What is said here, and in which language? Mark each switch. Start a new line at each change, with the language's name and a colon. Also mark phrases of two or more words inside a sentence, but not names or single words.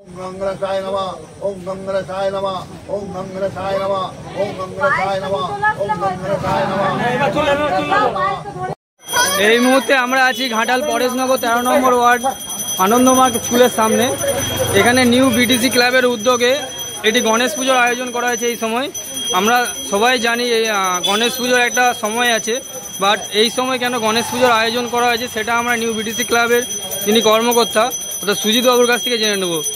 Sanskrit: गंगरसाय नमः ओम गंगरसाय नमः ओम गंगरसाय नमः ओम गंगरसाय नमः ओम गंगरसाय नमः।
Bangla: এই মুহূর্তে আমরা আছি ঘাটাল পরেশনগর 13 নম্বর ওয়ার্ড আনন্দমার্গ স্কুলের সামনে। এখানে নিউ বিটিসি ক্লাবের উদ্যোগে এটি গণেশ পুজোর আয়োজন করা হয়েছে। এই সময় আমরা সবাই জানি এই গণেশ পুজোর একটা সময় আছে, বাট এই সময় কেন গণেশ পুজোর আয়োজন করা হয়েছে সেটা আমরা নিউ বিটিসি ক্লাবের যিনি কর্মকর্তা অর্থাৎ সুজিত বাবুর কাছ থেকে জেনে নেব।